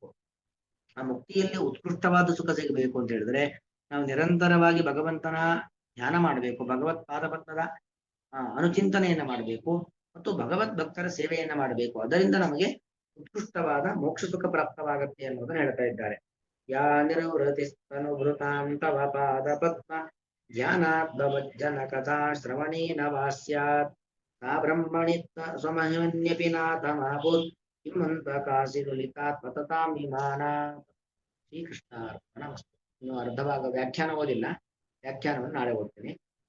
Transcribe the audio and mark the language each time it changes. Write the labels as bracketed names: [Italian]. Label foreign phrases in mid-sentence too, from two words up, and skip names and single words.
[Kannada] ಆ ಮುಕ್ತಿಯಲ್ಲಿ ಉತ್ಕೃಷ್ಟವಾದ ಸುಖ ಸಿಗಬೇಕು ಅಂತ ಹೇಳಿದ್ರೆ ನಾವು ನಿರಂತರವಾಗಿ ಭಗವಂತನ ಧ್ಯಾನ ಮಾಡಬೇಕು, ಭಗವತ್ ಪಾದಪದ್ಮದ ಅನುಚಿಂತನೆಯನ್ನ ಮಾಡಬೇಕು ಮತ್ತು ಭಗವದ್ ಭಕ್ತರ ಸೇವೆಯನ್ನ ಮಾಡಬೇಕು. ಅದರಿಂದ ನಮಗೆ ಉತ್ಕೃಷ್ಟವಾದ ಮೋಕ್ಷ ಸುಖ ಪ್ರಾಪ್ತವಾಗತ್ತೆ ಅನ್ನೋದನ್ನ ಹೇಳ್ತಾ ಇದ್ದಾರೆ. [Sanskrit] ಯಾ ನಿರವೃತಿಸ್ತನುಭೃತಾಂ ತವ ಪಾದ ಪದ್ಮ ಧ್ಯಾನಾದ್ಭವಜ್ಜನ ಕಥಾ ಶ್ರವಣೇನ ವಾ ಸ್ಯಾತ್ ಸಾ ಬ್ರಹ್ಮಣಿ ಸ್ವಮಹಿಮನ್ಯಪಿ ನಾಥಮಾಭೂತ್ ಕಿಮ್ಮಂತಕಾಸಿ ಲಲಿತಾತ್ ಪತತಾಂ ವಿಮಾನಾತ್. ಶ್ರೀಕೃಷ್ಣಾರ್ಪಣಮಸ್ತು. [Kannada] ಇನ್ನು ಅರ್ಧ ಭಾಗ ವ್ಯಾಖ್ಯಾನ ಓದಿಲ್ಲ, ವ್ಯಾಖ್ಯಾನವನ್ನು ನಾಳೆ ಓದ್ತೀನಿ.